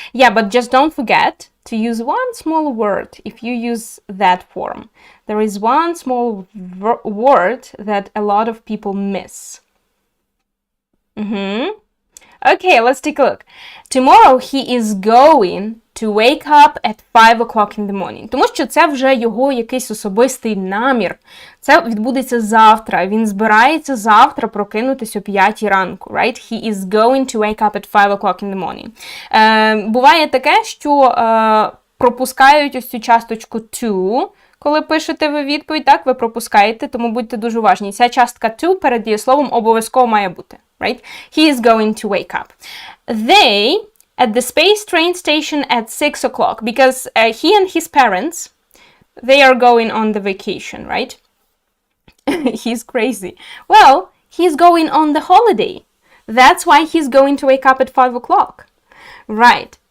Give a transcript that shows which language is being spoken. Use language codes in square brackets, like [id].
[en] Yeah, but just don't forget to use one small word if you use that form. There is one small word that a lot of people miss. Okay, let's take a look. Tomorrow he is going to wake up at 5 o'clock in the morning. [uk] Тому що це вже його якийсь особистий намір. Це відбудеться завтра. Він збирається завтра прокинутися о 5 ранку. [en] Right? He is going to wake up at 5 o'clock in the morning. [uk] Буває таке, що пропускають ось цю часточку to, коли пишете ви відповідь, так, ви пропускаєте, тому будьте дуже уважні. Ця частка to перед дієсловом обов'язково має бути. [en] Right? He is going to wake up. They at the space train station at 6 o'clock, because he and his parents, they are going on the vacation, right? He's crazy. Well, he's going on the holiday. That's why he's going to wake up at 5 o'clock. Right.